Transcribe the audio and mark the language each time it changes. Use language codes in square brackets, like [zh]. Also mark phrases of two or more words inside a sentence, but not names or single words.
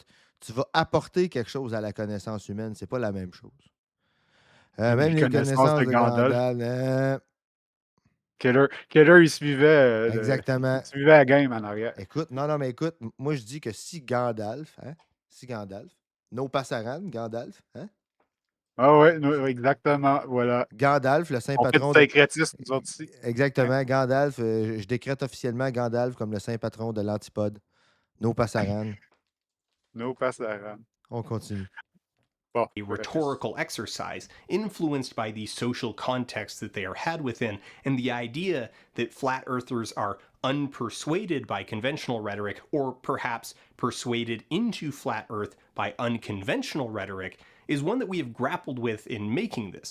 [fr] Tu vas apporter quelque chose à la connaissance humaine. C'est pas la même chose. Même Même les les connaissances de connaissances de Gandalf. Gandalf, Quelle heure il suivait, il exactement. suivait la game en arrière. Écoute, non, mais écoute, moi je dis que si Gandalf, hein, si Gandalf, [es] no passaran, [fr] Gandalf, hein, Ah ouais, exactement, voilà. Gandalf, le saint On fait du patron de. syncrétisme, nous autres ici. Hein? Exactement, Gandalf, je décrète officiellement Gandalf comme le saint patron de l'antipode. [es] No passaran. No passaran. [fr] On continue. Bon, [en] A rhetorical exercise influenced by the social context that they are had within, and the idea that flat earthers are unpersuaded by conventional rhetoric, or perhaps persuaded into flat earth by unconventional rhetoric, is one that we have grappled with in making this.